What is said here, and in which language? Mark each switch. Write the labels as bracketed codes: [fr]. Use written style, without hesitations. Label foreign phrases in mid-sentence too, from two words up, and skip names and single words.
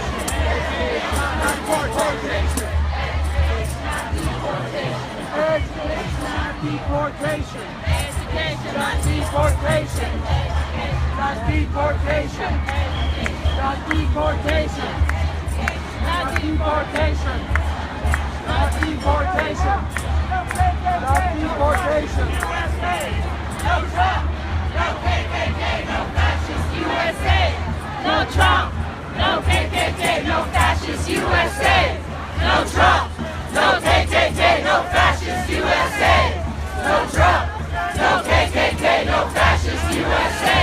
[en] Education, not deportation. Education, not deportation. Education, not deportation. Not deportation. Not deportation. Not deportation. Not deportation. Not deportation. No Trump. No KKK. No fascist USA. No Trump. No KKK. No fascist USA. No Trump. No KKK. No fascist USA. No Trump. No KKK. No fascist USA.